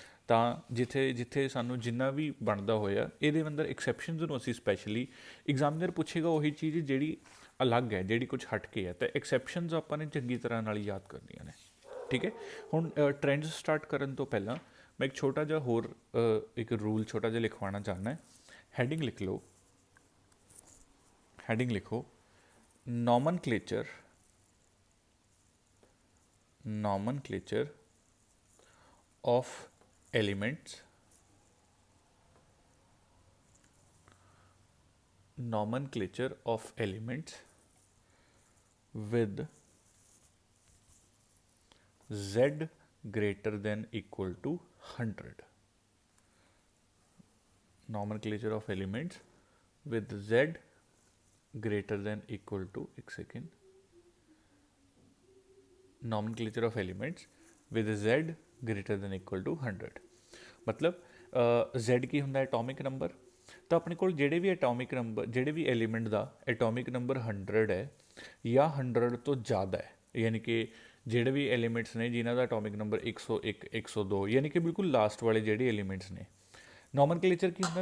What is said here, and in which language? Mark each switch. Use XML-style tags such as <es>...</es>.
<pa>ਤਾਂ ਜਿੱਥੇ ਜਿੱਥੇ ਸਾਨੂੰ ਜਿੰਨਾ ਵੀ ਬਣਦਾ ਹੋਇਆ ਇਹਦੇ ਅੰਦਰ ਐਕਸੈਪਸ਼ਨਸ ਨੂੰ ਅਸੀਂ ਸਪੈਸ਼ਲੀ ਐਗਜ਼ਾਮੀਨਰ ਪੁੱਛੇਗਾ ਉਹੀ ਚੀਜ਼ ਜਿਹੜੀ ਅਲੱਗ ਹੈ, ਜਿਹੜੀ ਕੁਝ ਹਟ ਕੇ ਹੈ, ਤਾਂ ਐਕਸੈਪਸ਼ਨਸ ਆਪਾਂ ਨੇ ਚੰਗੀ ਤਰ੍ਹਾਂ ਨਾਲ ਯਾਦ ਕਰਨੀਆਂ ਨੇ। ਠੀਕ ਹੈ, ਹੁਣ ਟ੍ਰੈਂਡਸ ਸਟਾਰਟ ਕਰਨ ਤੋਂ ਪਹਿਲਾਂ ਮੈਂ ਇੱਕ ਛੋਟਾ ਜਿਹਾ ਹੋਰ ਇੱਕ ਰੂਲ ਛੋਟਾ ਜਿਹਾ ਲਿਖਵਾਉਣਾ ਚਾਹੁੰਦਾ। ਹੈਡਿੰਗ ਲਿਖ ਲਓ, ਹੈਡਿੰਗ ਲਿਖੋ,</pa> <en>nomenclature, nomenclature of elements, nomenclature of elements with z greater than equal to 100, nomenclature of elements with z greater than equal to,</en> <hi>एक second,</hi> <en>nomenclature of elements with z greater than equal to 100।</en> <pa>मतलब z ਕੀ ਹੁੰਦਾ atomic number, ਤਾਂ ਆਪਣੇ ਕੋਲ ਜਿਹੜੇ ਵੀ atomic number, ਜਿਹੜੇ ਵੀ element ਦਾ atomic number 100 ਹੈ ਜਾਂ 100 ਤੋਂ ਜ਼ਿਆਦਾ ਹੈ, ਯਾਨੀ ਕਿ ਜਿਹੜੇ ਵੀ ਐਲੀਮੈਂਟਸ ਨੇ ਜਿਨ੍ਹਾਂ ਦਾ ਐਟੋਮਿਕ ਨੰਬਰ 101, 102, ਯਾਨੀ ਕਿ ਬਿਲਕੁਲ ਲਾਸਟ ਵਾਲੇ ਜਿਹੜੇ ਐਲੀਮੈਂਟਸ ਨੇ। ਨੋਮਨਕਲੇਚਰ ਕੀ ਹੁੰਦਾ?</pa>